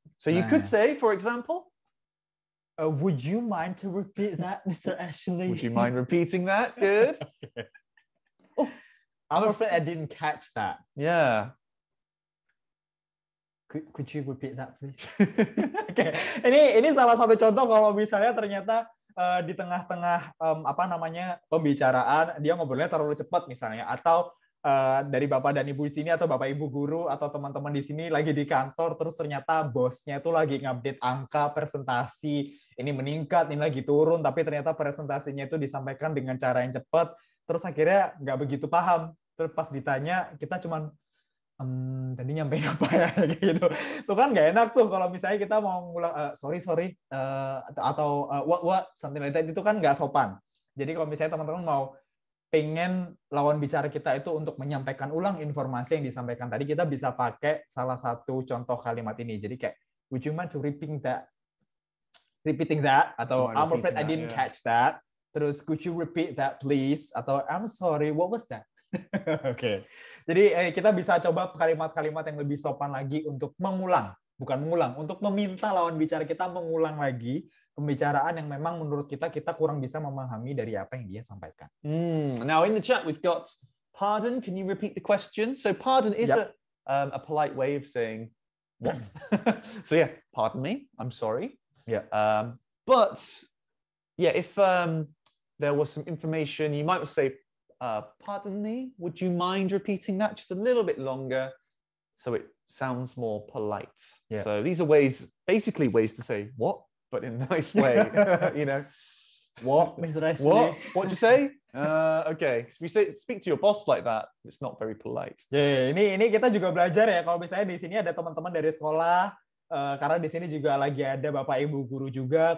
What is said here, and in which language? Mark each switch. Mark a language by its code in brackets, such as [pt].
[en] So you could say, for example, would you mind to repeat that, Mr. Ashley? Would you mind repeating that? Good. Oh, I'm afraid I didn't catch that. Yeah. Could you repeat that, please? Okay. [id] Ini salah satu contoh kalau misalnya ternyata di tengah-tengah pembicaraan dia ngobrolnya terlalu cepat misalnya, atau dari Bapak dan Ibu di sini atau Bapak Ibu guru atau teman-teman di sini lagi di kantor, terus ternyata bosnya itu lagi ngupdate angka presentasi, ini meningkat, ini lagi turun, tapi ternyata presentasinya itu disampaikan dengan cara yang cepat, terus akhirnya nggak begitu paham, terus pas ditanya kita cuman tadi nyampein apa ya gitu. Tuh kan nggak enak tuh kalau misalnya kita mau ngulang [en] sorry [id] atau [en] what something like that, [id] itu kan nggak sopan. Jadi kalau misalnya teman-teman mau pengen lawan bicara kita itu untuk menyampaikan ulang informasi yang disampaikan tadi, kita bisa pakai salah satu contoh kalimat ini. Jadi kayak, [en] would you mind to repeating that, [id] atau [en] I'm afraid I didn't catch that. [id] Terus [en] could you repeat that please, [id] atau [en] I'm sorry what was that. [id] Oke. Jadi kita bisa coba kalimat-kalimat yang lebih sopan lagi untuk untuk meminta lawan bicara kita mengulang lagi pembicaraan yang memang menurut kita kurang bisa memahami dari apa yang dia sampaikan. [en] Now in the chat we've got pardon. Can you repeat the question? So pardon is a polite way of saying what. So yeah, pardon me. I'm sorry. Yeah. But yeah, if there was some information, you might say, pardon me, would you mind repeating that just a little bit longer so it sounds more polite? Yeah. So these are basically ways to say what, but in a nice way, you know. What, Mr. Ashley? What'd you say? Okay, so if you speak to your boss like that, it's not very polite. [id] Ini kita juga belajar ya, kalau misalnya di sini ada teman-teman dari sekolah, karena di sini juga lagi ada Bapak Ibu guru juga.